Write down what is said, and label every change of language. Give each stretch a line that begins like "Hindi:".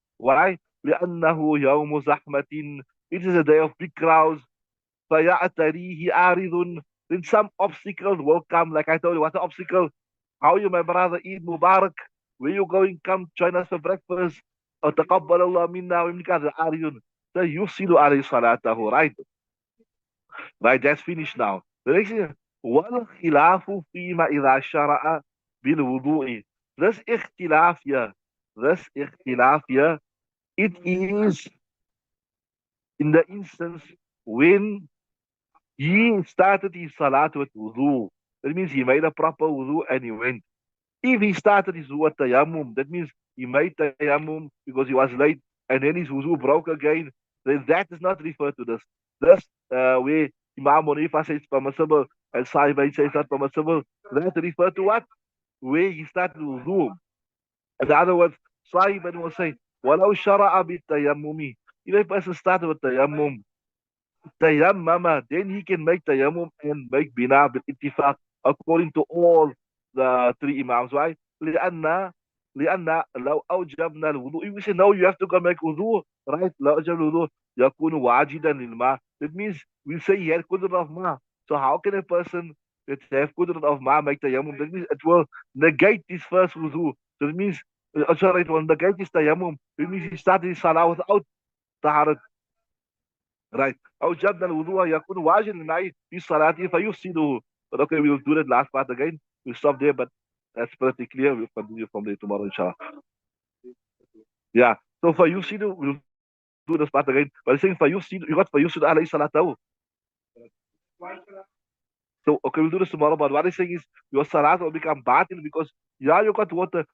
English: Why?
Arabic: لأنه يوم زحمة.
English: It is a day of big crowds.
Arabic: فَيَعْتَرِيهِ عَارِضٌ.
English: Then some obstacles will come. Like I told you, what's the obstacle? How you, my brother, Eid Mubarak? Where you going? Come join us for breakfast.
Arabic: تقبل الله منا ومنك عارض.
English: So
Arabic: يفسد عليه صلاته,
English: right? Right, that's finished now. The next thing,
Arabic: والخلاف فيما إذا شرع بالوضوء.
English: This اختلاف here, it is in the instance when he started his salat with wudu. That means he made a proper wudu and he went. If he started his wudu at tayammum, that means he made tayammum because he was late and then his wudu broke again, then that is not referred to this. This where Imam Munifa says it's permissible, and Sahibay says not permissible. That refer to what? Where you start wudu. In other words, Sahib will say,
Arabic: "Walau shara'a bitayammumi."
English: If a person started with tayammum, tayammama, then he can make tayammum and make bina bil ittifaq according to all the three imams. Why?
Arabic: لأن لأن لو أوجبنا الوضوء,
English: if we say no, you have to go make wudu, right?
Arabic: لو أوجبنا الوضوء يكون واجدا للماء.
English: That means we say he had qudrat of ma. So how can a person that have qudrat of ma make tayammum? That means it will negate his first wudu. So that means, sorry, it will negate his tayammum. That means he started his salah without taharat. Right.
Arabic: أوجبنا الوضوء يكون واجب معي في صلاته فيفسده.
English: But okay, we'll do that last part again. We'll stop there, but that's pretty clear. We'll continue from there tomorrow, inshallah. Yeah. So
Arabic: فيفسده,
English: we'll do this part again. But it's saying فيفسد, you got
Arabic: فيفسد عليه صلاته.
English: So okay, we'll do this tomorrow. But what I'm saying is your salat will become batil because yeah, you got water.